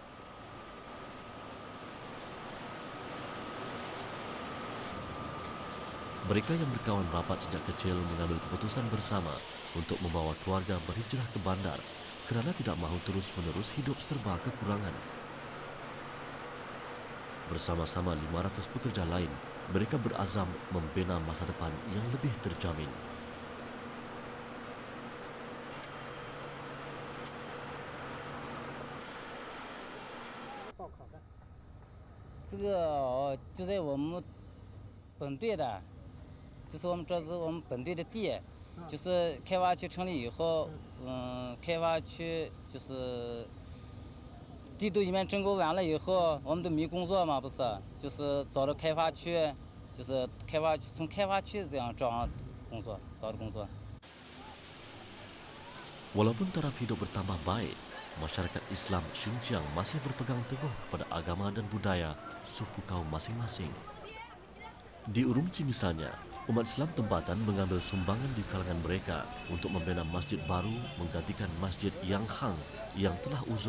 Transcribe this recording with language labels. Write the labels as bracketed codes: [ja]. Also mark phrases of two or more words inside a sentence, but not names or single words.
[ms] Mereka yang berkawan rapat sejak kecil mengambil keputusan bersama untuk membawa keluarga berhijrah ke bandar kerana tidak mahu terus-menerus hidup serba kekurangan. Bersama-sama 500 pekerja lain, mereka berazam membina masa depan yang lebih terjamin. [zh] 这个就在我们本队的，这是我们本队的地，就是开发区成立以后，开发区就是地都一面整沟完了以后，我们都没工作嘛，不是，就是找着开发区，就是从开发区这样找上工作，找的工作。 [ms] Walaupun taraf hidup bertambah baik, masyarakat Islam Xinjiang masih berpegang teguh pada agama dan budaya suku kaum masing-masing. Di Urumqi misalnya, umat Islam tempatan mengambil sumbangan di kalangan mereka untuk membina masjid baru menggantikan Masjid Yang Hang yang telah uzur.